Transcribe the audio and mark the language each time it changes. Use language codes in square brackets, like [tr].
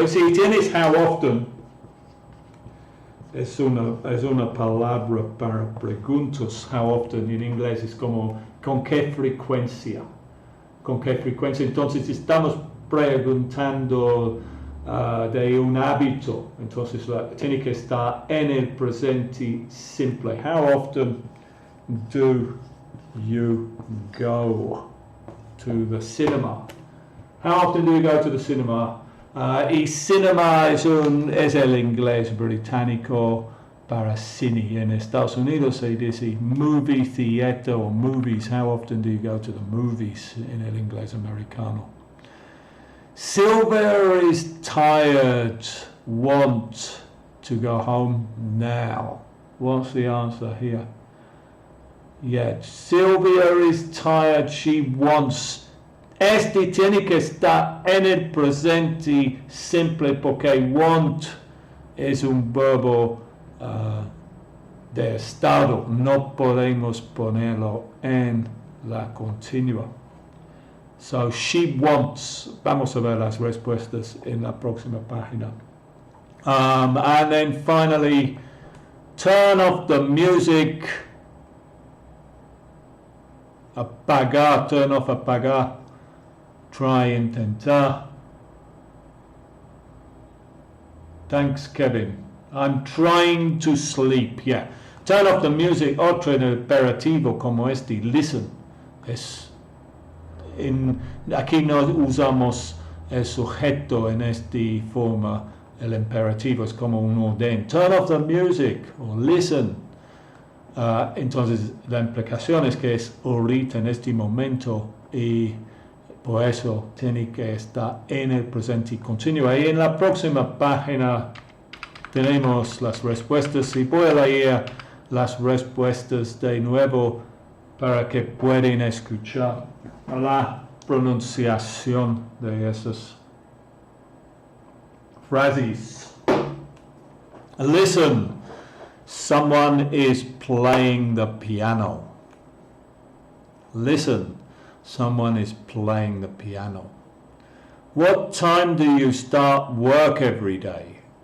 [es] Si tienes [en] how often, [es] es una palabra para preguntas. [en] How often [es] en inglés es como con qué frecuencia. Con qué frecuencia. Entonces estamos preguntando de un hábito, entonces tiene que estar en el presente simple. [en] How often do you go to the cinema? How often do you go to the cinema? [es] Y cinema es el inglés británico para cine. En Estados Unidos se dice [en] movie theater [es] o movies. [en] How often do you go to the movies [es] en el inglés americano? [en] Sylvia is tired, want to go home now. What's the answer here? Yeah, Sylvia is tired, she wants. [es] Este tiene que estar en el presente simple porque want es un verbo de estado. No podemos ponerlo en la continua. [en] So she wants. [es] Vamos a ver las respuestas en la próxima página. [en] And then finally, turn off the music. [es] Apagar, [en] turn off, [es] apagar. [en] Try, [es] intentar. [en] Thanks, Kevin. I'm trying to sleep. Yeah. Turn off the music. [es] Otro imperativo como este. [en] Listen. [es] Aquí no usamos el sujeto en esta forma, el imperativo es como un orden. [en] Turn off the music [es] o [en] listen. [es] Entonces la implicación es que es ahorita en este momento y por eso tiene que estar en el presente continuo. Y en la próxima página tenemos las respuestas y voy a leer las respuestas de nuevo para que puedan escuchar la pronunciación de esas. [en] Phrases. Listen, someone is playing the piano. Listen, someone is playing the piano. What time do you start work every day?